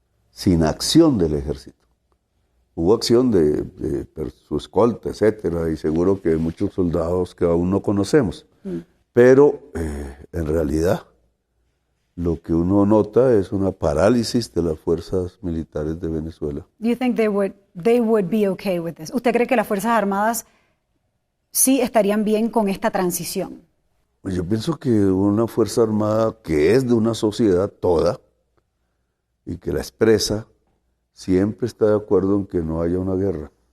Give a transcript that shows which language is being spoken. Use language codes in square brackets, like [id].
[es] Sin acción del ejército. Hubo acción de su escolta, etcétera, y seguro que muchos soldados que aún no conocemos. Pero en realidad lo que uno nota es una parálisis de las fuerzas militares de Venezuela. [en] Do you think they would be okay with this? [es] ¿Usted cree que las Fuerzas Armadas sí estarían bien con esta transición? Yo pienso que una fuerza armada que es de una sociedad toda y que la expresa, siempre está de acuerdo en que no haya una guerra.